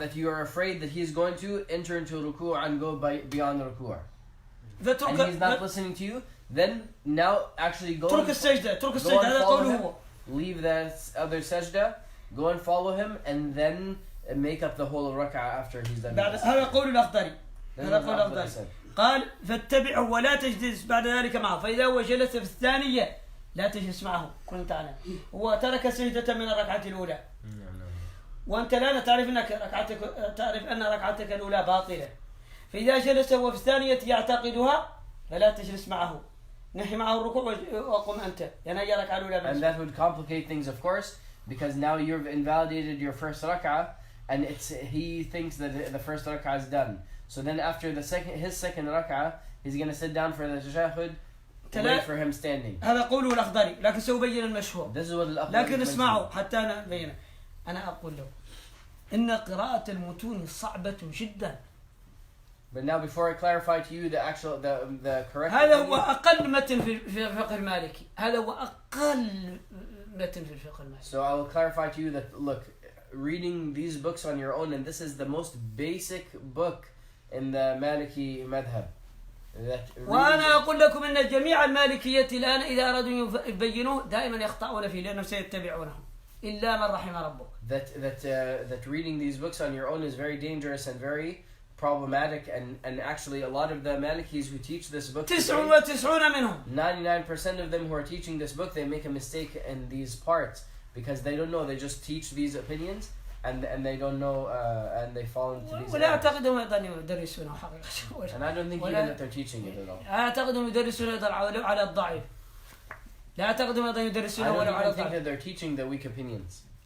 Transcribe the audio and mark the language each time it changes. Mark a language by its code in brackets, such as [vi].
[en] that you are afraid that he's going to enter into ruku' and go beyond the ruku', and he's not listening to you, then now actually go [ar] ترك السجدة هذا قوله هو. [en] Leave that other sajda, go and follow him, and then make up the whole rak'ah after he's done. [ar] هذا قول الأخضري. هذا قول الأخضري. قال فاتبعه ولا تجلس بعد ذلك معه فإذا هو جلس في الثانية لا تجلس معه. كنت تعلم هو ترك سجدة من الركعة الأولى وأنت الآن تعرف أن ركعتك الأولى باطلة فإذا جلس هو في الثانية يعتقدها فلا تجلس معه نحي معه الركوع وقم أنت يعني هي ركعة الأولى. [en] And that would complicate things, of course, because now you've invalidated your first rak'ah, and he thinks that the first rak'ah is done. So then after his second rak'ah, he's going to sit down for the tashahhud, wait for him standing. [ar] هذا قوله الأخضري لكن سأبين المشهور. [en] This is what الأخضري [ar] لكن اسمعوا حتى أنا أبينه. أنا أقول له إن قراءة المتون صعبة جدا. [en] But now before I clarify to you the correct [ar] هذا هو أقل متن في الفقه المالكي. هذا هو أقل متن في الفقه المالكي. [en] So I will clarify to you that look, reading these books on your own, and this is the most basic book in the Maliki madhab. [ar] وأنا أقول لكم أن جميع المالكية الآن إذا أرادوا يبينوه دائما يخطئون فيه لأنهم سيتبعونهم إلا من رحم ربك. [en] That reading these books on your own is very dangerous and very problematic, and actually a lot of the Malikis who teach this book, [ar] 99 منهم [en] 99% of them who are teaching this book, they make a mistake in these parts because they don't know. They just teach these opinions and they don't know and they fall into these. [ar] ولا أعتقدهم أيضا يدرسونه حقيقة. [en] And I don't think even that they're teaching it at all. [ar] أعتقدهم يدرسونه على الضعيف. لا أعتقدهم أيضا يدرسونه ولا على الضعيف. [en] I don't think that they're teaching the weak opinions.